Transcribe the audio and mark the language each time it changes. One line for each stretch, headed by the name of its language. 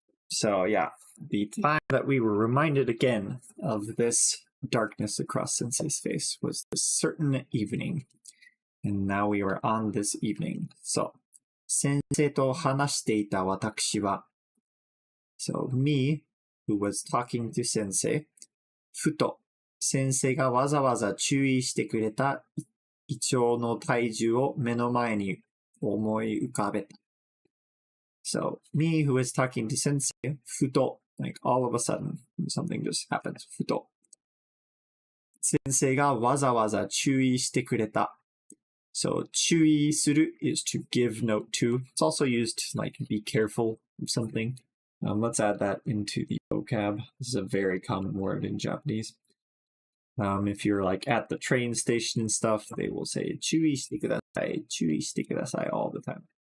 English: So, yeah, the time that we were reminded again of this darkness across Sensei's face was this certain evening. And now we were on this evening.
Japanese: So, 先生と話していた私は
English: So, me, who was talking to Sensei,
Japanese: ふと先生がわざわざ注意してくれたイチョウの体重を目の前に思い浮かべた。
English: So, me who was talking to Sensei, ふと, like all of a sudden, something just happened.
Japanese: ふと。先生がわざわざ注意してくれた。
English: So, 注意する is to give note to. It's also used to like be careful of something. Let's add that into the vocab. This is a very common word in Japanese. If you're like at the train station and stuff, they will say
Japanese: 注意してください, 注意してください
English: all the time.